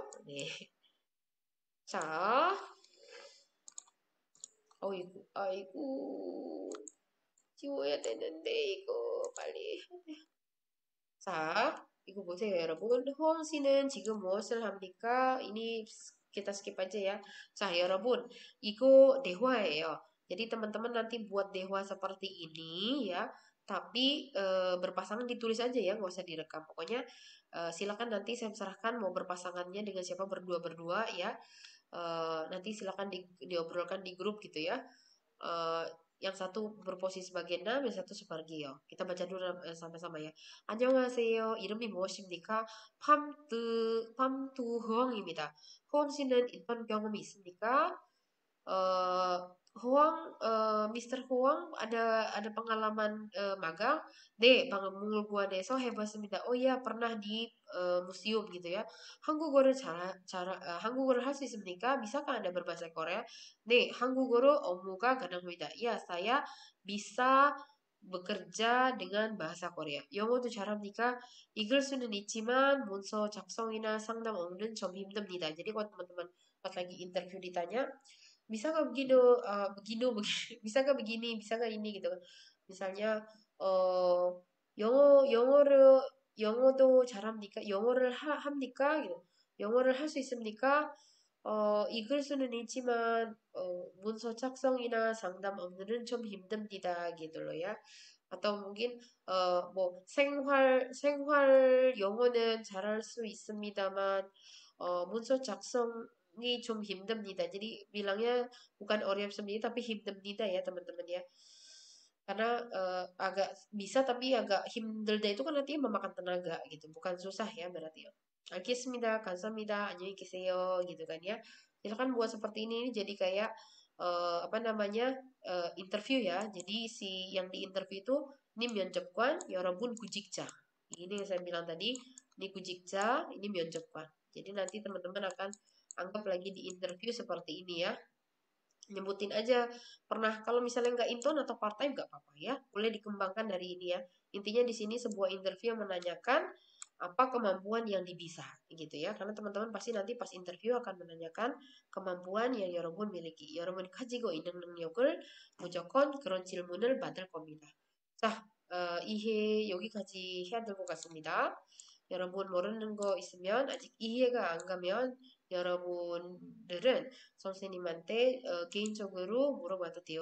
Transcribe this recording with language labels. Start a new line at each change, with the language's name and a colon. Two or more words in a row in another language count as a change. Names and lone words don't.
Korean: 네. 자, 아이고, 지워야 되는데 이거 빨리. 자, 이거 보세요, 여러분. 호응 씨는 지금 무엇을 합니까?
Indonesian: ini kita skip aja ya.
Korean: 자, 여러분, 이거 대화예요.
Indonesian: Jadi teman-teman nanti buat 대화 seperti ini ya. Tapi berpasangan ditulis aja ya, nggak usah direkam. Pokoknya silakan nanti saya serahkan mau berpasangannya dengan siapa berdua-berdua ya. Nanti silakan diobrolkan di grup gitu ya. Yang satu berposisi sebagai nam, yang satu sebagai yo. Kita baca dulu sama-sama ya.
Korean: 안녕하세요. 이름이 무엇입니까? 팜투흥입니다. 호응 씨는 인턴 경험이 있습니까?
Indonesian: Huang, Mister Huang ada pengalaman magang?
Korean: 네, 방금 뭉울구안에서 해봤습니다.
Indonesian: iya pernah di museum gitu ya.
Korean: 한국어를 할 수 있습니까?
Indonesian: Bisakah Anda berbahasa Korea?
Korean: 네, 한국어로 업무가 가능합니다.
Indonesian: Ya, saya bisa bekerja dengan bahasa Korea.
Korean: 영어도 잘합니까? 읽을 수는 있지만 문서 작성이나 상담 업무는 좀 힘듭니다.
Indonesian: Jadi kalau teman-teman pas lagi interview ditanya, bisa nggak begini, bisa nggak begini, bisa nggak ini gitu kan.
Korean: Misalnya 영어를 영어도 잘합니까? 영어를 합니까? gitu. 영어를 할 수 있습니까? 읽을 수는 있지만 문서 작성이나 상담 업무는 좀 힘듭니다.
Indonesian: gitu loh ya. atau mungkin
Korean: 뭐 생활 영어는 잘할 수 있습니다만 문서 작성이 좀 힘듭니다.
Indonesian: Jadi bilangnya bukan 어렵습니다 tapi 힘듭니다 ya teman-teman ya. Karena agak bisa tapi agak 힘들다 itu kan artinya memakan tenaga gitu, bukan susah ya berarti ya.
Korean: 알겠습니다. 감사합니다. 안녕히 계세요.
Indonesian: gitu kan ya. Silakan buat seperti ini jadi kayak apa namanya interview ya. Jadi si yang di interview itu ini
Korean: 면접관 여러분 구직자.
Indonesian: Ini yang saya bilang tadi, ini 구직자, ini 면접관. Jadi nanti teman-teman akan anggap lagi di interview seperti ini ya. Nyebutin aja pernah kalau misalnya nggak intern atau part time nggak apa-apa ya, boleh dikembangkan dari ini ya. Intinya di sini sebuah interview yang menanyakan apa kemampuan yang dibisa gitu ya, karena teman-teman pasti nanti pas interview akan menanyakan kemampuan yang 여러분 miliki.
Korean: 여러분 가지고 있는 능력을 무조건 그런 질문을 받을 겁니다. 자, 이해 여기까지 해야 될 것 같습니다. 여러분 모르는 거 있으면 아직 이해가 안 가면 여러분들은 선생님한테 개인적으로 물어봐도 돼요.